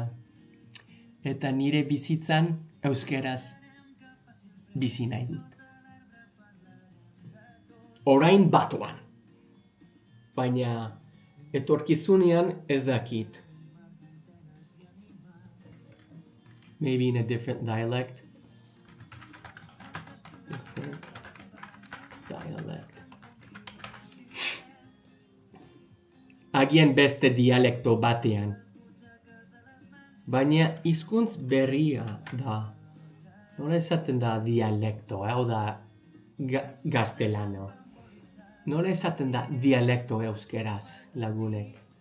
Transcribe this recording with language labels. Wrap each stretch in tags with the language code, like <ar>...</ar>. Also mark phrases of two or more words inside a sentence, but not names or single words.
<eu>Eta nire bizitzan euskaraz bizi nahi dut. Orain batuan. Baina etorkizunean ez dakit.</eu> <en>Maybe in a different dialect. Different dialect.</en> <eu>Agian beste dialekto batean. Baina hizkuntz berria da. Nola esaten da dialekto, hau da gaztelano. Nola esaten da dialekto euskeraz, lagunek.</eu>